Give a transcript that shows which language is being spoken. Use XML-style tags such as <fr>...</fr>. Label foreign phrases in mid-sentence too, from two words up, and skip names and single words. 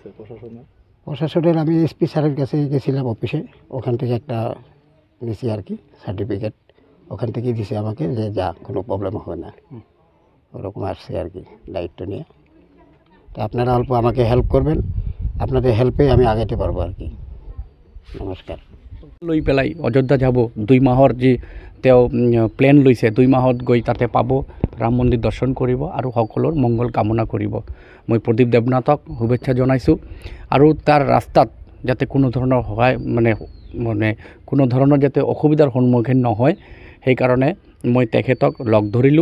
<bn>প্রশাসনের আমি এসপি স্যারের কাছে গেছিলাম অফিসে, ওখান থেকে একটা নিছি আর কি সার্টিফিকেট। ওখান থেকেই দিছে আমাকে যে যা, কোনো প্রবলেম হবে না, ওরকম আসছে আর কি দায়িত্ব নিয়ে। তো আপনারা অল্প আমাকে হেল্প করবেন, আপনাদের হেল্পে আমি আগাইতে পারবো আর কি। নমস্কার।</bn> <as>লৈ পেলাই অযোধ্যা যাব 2 মাহৰ যি তেওঁ প্লেন লৈছে, 2 মাহত গৈ তাতে পাব, ৰাম মন্দিৰ দৰ্শন কৰিব আৰু সকলোৰ মংগল কামনা কৰিব। মই প্ৰদীপ দেৱনাথক শুভেচ্ছা জনাইছোঁ। আৰু তাৰ ৰাস্তাত যাতে কোনো ধৰণৰ সহায় মানে কোনো ধৰণৰ যাতে অসুবিধাৰ সন্মুখীন নহয়, সেইকাৰণে মই তেখেতক লগ ধৰিলোঁ।</as>